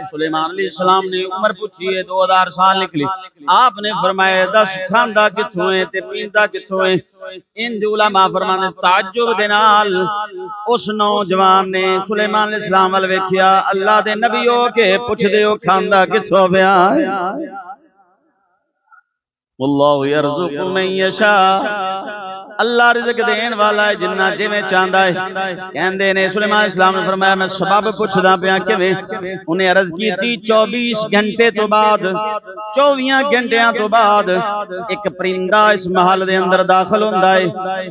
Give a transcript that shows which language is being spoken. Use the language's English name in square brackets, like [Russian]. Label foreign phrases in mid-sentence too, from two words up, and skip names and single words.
[Punjabi] سلیمان علیہ السلام نے عمر پوچھی ہے 2000 سال نکلی. آپنے فرمایا دس کھاندا کتھوں ہے تے پیندا کتھوں ہے. ان علما فرماندے تعجب دے نال اس نوجوان نے سلیمان علیہ السلام ول ویکھیا، اللہ دے نبی ہو کے پچھدے ہو کھاندا کتھوں پیا ہے? [Arabic] والله يرزق من يشاء, [Punjabi] اللہ رزق دین والا ہے جنا جویں چاہندا ہے. کہندے نے سلیمان علیہ السلام نے فرمایا میں سبب پچھدا پیا کیویں? انہیں عرض کی 24 گھنٹے تو بعد 24 گھنٹیاں تو بعد ایک پرندہ اس محل دے اندر داخل ہندا ہے.